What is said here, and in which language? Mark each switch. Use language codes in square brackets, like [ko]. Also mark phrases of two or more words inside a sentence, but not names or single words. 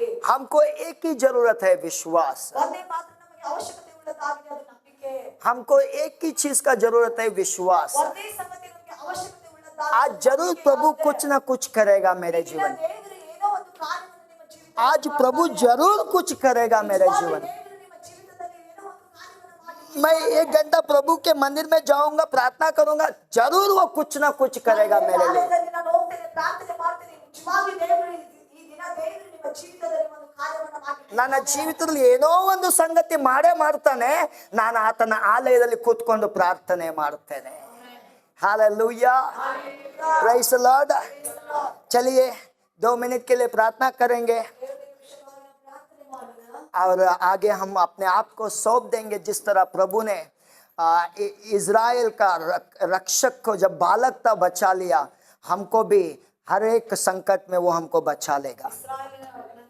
[hi] हमको एक ही जरूरत है, विश्वास. [kn] ಒಂದೇ ಮಾತ್ರ ನಮಗೆ ಅವಶ್ಯಕತೆ ಉಳ್ಳದಾಗಿದೆ, ಅದು ನಂಬಿಕೆ. [hi] हमको एक ही चीज का जरूरत है, विश्वास. [kn] ಒಂದೇ ಸಂಗತಿ ನಮಗೆ ಅವಶ್ಯಕತೆ ಉಳ್ಳದಾಗಿದೆ. [hi] आज जरूर प्रभु कुछ ना कुछ करेगा मेरे जीवन में. [kn] ದೇವರು ಏನೋ ಒಂದು ಕಾರ್ಯವನ್ನು ನಿಮ್ಮ ಜೀವಿತದಲ್ಲಿ [hi] आज प्रभु जरूर कुछ करेगा मेरे जीवन में. [kn] ದೇವರು ನಿಮ್ಮ ಜೀವಿತದಲ್ಲಿ ಏನೋ ಒಂದು ಕಾರ್ಯವನ್ನು ಮಾಡಿ [hi] मैं 1 घंटा प्रभु के मंदिर में जाऊंगा, प्रार्थना करूंगा, जरूर वो कुछ ना कुछ करेगा मेरे लिए. [kn] ಆಲಯದಲ್ಲಿ ನಾನು ಹೋಗ್ತೇನೆ, ಪ್ರಾರ್ಥನೆ ಮಾಡ್ತೇನೆ. ನಿಜವಾಗಿ ದೇವರು ಈ ದಿನ ದೇವರು ನಿಮ್ಮ ಜೀವಿತದಲ್ಲಿ ಒಂದು ಕಾರ್ಯವನ್ನು ಮಾಡಿ ನನ್ನ ಜೀವಿತದಲ್ಲಿ ಏನೋ ಒಂದು ಸಂಗತಿ ಮಾಡೇ ಮಾಡ್ತಾನೆ. ನಾನು ಆತನ ಆಲಯದಲ್ಲಿ ಕೂತ್ಕೊಂಡು ಪ್ರಾರ್ಥನೆ ಮಾಡ್ತೇನೆ. [en] हालेलुया. praise the Lord. [hi] चलिए 2 मिनट के लिए प्रार्थना करेंगे [kn] ಪ್ರಾರ್ಥನೆ ಮಾಡೋಣ. [hi] और आगे हम अपने आप को सौंप देंगे. जिस तरह प्रभु ने इज़राइल का रक्षक को जब बालक था बचा लिया, हमको भी हर एक संकट में वो हमको बचा लेगा. [kn] ಇಸ್ರಾಯೇಲಿನ